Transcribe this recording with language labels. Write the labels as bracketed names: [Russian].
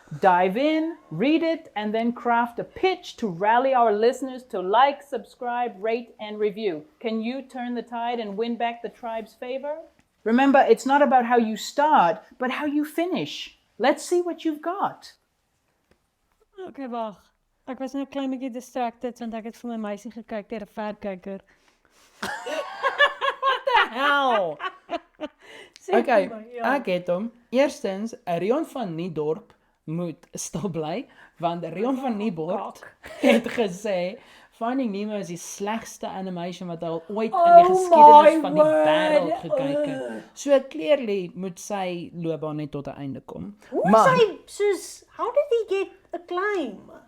[English] Dive in, read it, and then craft a pitch to rally our listeners to like, subscribe, rate, and review. Can you turn the tide and win back the tribe's favor? Remember, it's not about how you start, but how you finish. Let's see what you've got. [Afrikaans] Okay, wag. Ek was nou 'n klein bietjie distracted want ek het vir my meisie gekyk deur 'n verkyker. Hel. Sê Okay, vir my, ja. ek het hom. Eerstens, Rian van Niedorp moet stil bly, want Rian van Niedorp het gesê Finding Nemo is die slegste animation wat hy al ooit in die geskiedenis van die wêreld gekyk het. So clearly moet sy loopbaan net tot 'n einde kom. Hoe Maar is hy soos, [English] how did he get acclaim?